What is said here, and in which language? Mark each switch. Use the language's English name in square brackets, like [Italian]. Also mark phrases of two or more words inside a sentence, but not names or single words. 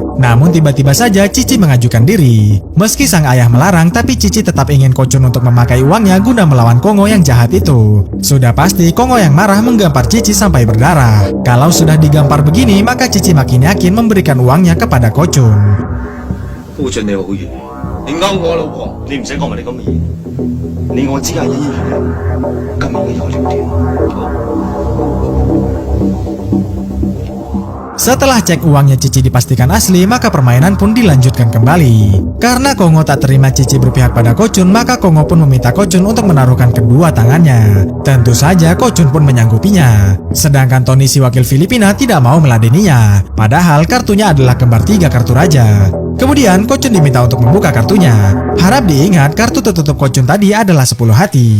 [Indonesian] Namun tiba-tiba saja Cici mengajukan diri. Meski sang ayah melarang, tapi Cici tetap ingin Kochun untuk memakai uangnya guna melawan Kongo yang jahat itu. Sudah pasti Kongo yang marah menggampar Cici sampai berdarah. Kalau sudah digampar begini, maka Cici makin yakin memberikan uangnya kepada Kochun. [Cantonese] 夫俊你好嘢，你勾我老婆，你唔使講埋你咁嘅嘢，你我只係演員，今日我有條件。 [Indonesian] Setelah cek uangnya Cici dipastikan asli, maka permainan pun dilanjutkan kembali. Karena Kongo tak terima Cici berpihak pada Kochun, maka Kongo pun meminta Kochun untuk menaruhkan kedua tangannya. Tentu saja Kochun pun menyanggupinya. Sedangkan Tony si wakil Filipina tidak mau meladeninya. Padahal kartunya adalah kembar 3 kartu raja. Kemudian Kochun diminta untuk membuka kartunya. Harap diingat kartu tertutup Kochun tadi adalah 10 hati.